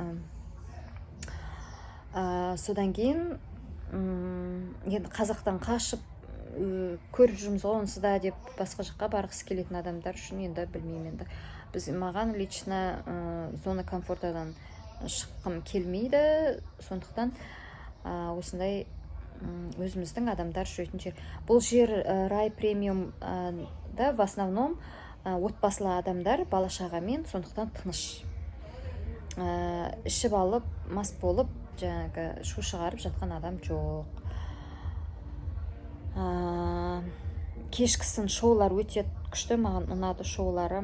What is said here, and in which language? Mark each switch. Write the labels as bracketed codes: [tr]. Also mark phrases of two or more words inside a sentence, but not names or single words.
[kk] Содан кейін енді қазақтан қашып көріп жүрміз ғой онсыз да деп басқа жаққа барғысы келетін адамдар үшін енді білмеймін енді. Маған лично [ru] зона комфортадан [kk] шыққым келмейді, сондықтан осындай өзіміздің адамдар жүретін жер. Бұл жер Рай премиум да [ru] в основном [kk] отбасылы адамдар бала шағамен, сондықтан тыныш. Ішіп алып, мас болып, жаңағы шу шығарып жатқан адам жоқ. Кешкісін шоулар өте күшті, маған ұнады шоулары.